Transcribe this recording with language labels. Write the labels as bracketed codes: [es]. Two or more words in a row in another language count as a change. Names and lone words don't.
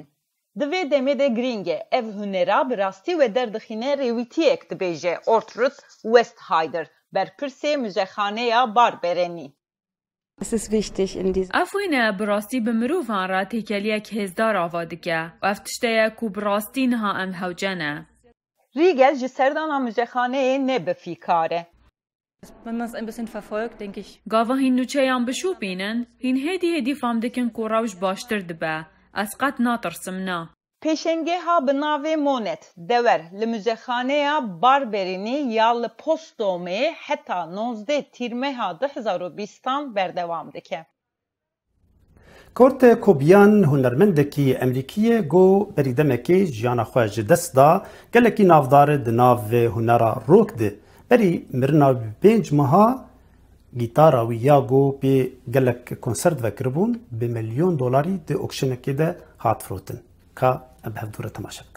[ku] Di vê demê de giring e ev hunera bi rastî ve derdixîne rêwîtiyek dibêje Ortrud Westheider berpirsê müzekhaneya barberenî. Ev wêne bi rastî bi mirovan re têkeliyek hêzdar ava dike. Ev tişte ye ku bi rastî niha em hewce ne. Rigel ji serdana müzekhaneyê ne bifîkare. [de] Wenn man es ein bisschen verfolgt, denke ich. [ku] Gava hîn nûçeyan bişopînin, hîn hêdî fam dikin ku rewş baştir dibe. Ez qet natirsim na. Peşengeha bi navê Monet dewer li müzekhaneya barberînî ya li postdomê heta 19 tîrmeha 2020 berdevam dike. کورت کوبیان هنرمندکی امریکیه گو بریدمکی جیانا خواه جدست دا گلکی نافدار دناو هنرا روک ده بری مرنا 5 ماها گیتارا و یاگو به گلک کنسرت وکربون به $1,000,000 ده اکشنکی ده هات فروتن که اب هفدوره تماشا بکن.